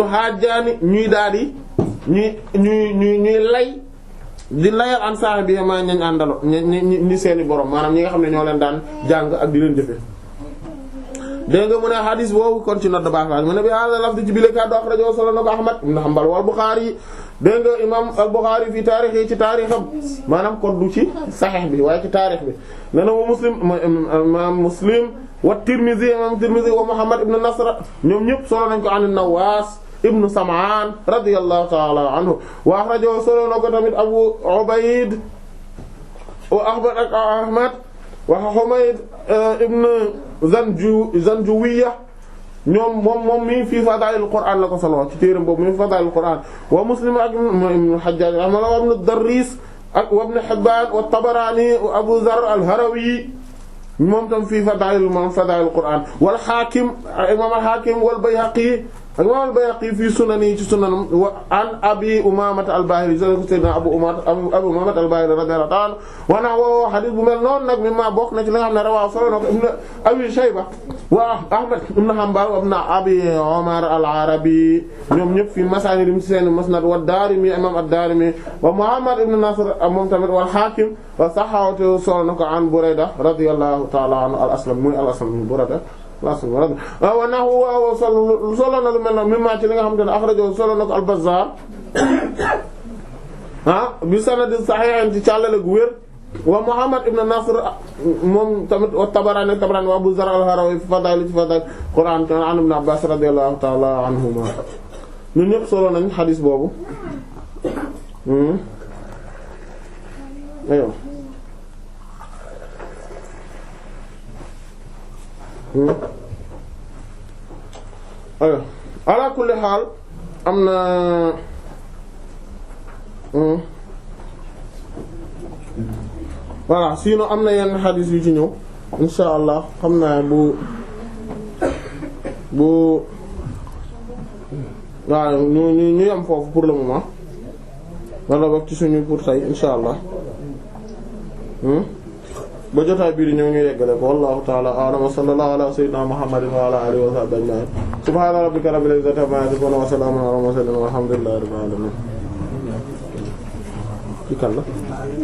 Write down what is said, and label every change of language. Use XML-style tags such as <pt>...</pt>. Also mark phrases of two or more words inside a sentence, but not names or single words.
<wo>xaajaani ñuy daldi ñuy lay di layal an saa bi ma ñañ àndalo ñi seeni borom maanaam ñi nga xam ne ñoo leen daan jàng ak di leen jëfe dégg nga mu ne hadis boobu kon ci nodd baax mu ne</wo> <ar>بهذا اللفظ</ar> <wo>ci bile kàddu axrajahu solo na ko Ahmad ibn Hanbal wal Bukhari dégg nga imam al-Bukhari</wo> <ar>في التاريخ</ar> <wo>yi ci taarixam maanaam kon du ci Sahih bi waaye ci taarix bi nee na imam Muslim wa Tirmidhi imam Tirmidhi wa Muhammad ibn Nasr ñoom ñëpp solo nañ ko an Nawaas ibn Sam'an</wo> <ar>رضي الله تعالى عنه وأخرجه</ar> <wo>solo na ko tamit Abu Ubayd wa Ahmad wa Humayd ibn Zanjuwiyya ñoom moom mi fi Fadaa'il Qur'an la ko solo ci téeram boobu mi fi Fadaa'il Qur'an wa Muslim ak ibn Hajjaj wa ibn Darris ak wa ibn Hibban wa Tabarani wa Abu Dharr al-Harawi moom tam fi Fadaa'il Qur'an wal Hakim imam al-Hakim wal Bayhaqi ak imam al-Bayhaqi</wo> <ar>في سننه</ar> <wo>ci sunanam wa an Abi Umamata al-Bahili sayyidina Abu Umamata al-Bahili</wo> <ar>رضي الله تعالى</ar> <wo>wa na woo hadith bu mel noonu nag mi ma bokk na ci li nga xam ne rawaa solo na ko ibn Abi Shayba wa Ahmad ibn Hanbal wa ibn Abi Umar al-Arabi ñoom ñëpp</wo> <ar>في مسانيدهم</ar> <wo>ci seen musnad wa Daarimi imam ad-Daarimi wa Muhammad ibn Nasr moom tamit wal Hakim</wo> <ar>وصححه</ar> <wo>solo na ko an Burayda</wo> <ar>رضي الله تعالى عنه</ar> <wo>al-Aslam muy al-Aslam Burayda</wo> <ar>ونحوه</ar> <wo>solo na lu mel noonu mimma ci li nga xamante ne akhrajahu solo na ko al-Bazzar</wo> <ar>بسند صحيح</ar> <wo>ci càllale gu wér wa Muhammad ibn Nasr moom tamit wa Tabarani wa Abu Zar al-Harawi fi fadaa'il Qur'an an Ibn Abbas</wo> <ar>رضي الله تعالى عنهما</ar> <wo>ñun ñëpp solo nañ xadis boobu ayo ayo</wo> <ar>على كل حال</ar> <wo>am na</wo> <fr>voilà sinon</fr> <wo>am na yenn xadis yu ci ñëw</wo> <ar>إن شاء الله</ar> <wo>xam naa bu waaw ñu yam foofu</wo> <fr>pour le moment</fr> <wo>wala bokk ci suñu pour tey</wo> <ar>إن شاء الله</ar> <wo>ba jotaay bii di ñëw ñu yeggale ko</wo> <ar>والله تعالى أعلم وصلى الله على سيدنا محمد وعلى آله وصحبه أجمعين سبحان ربك رب العزة عما يصفون وسلام على المرسلين والحمد لله رب العالمين</ar> <wo>ci kan la</wo>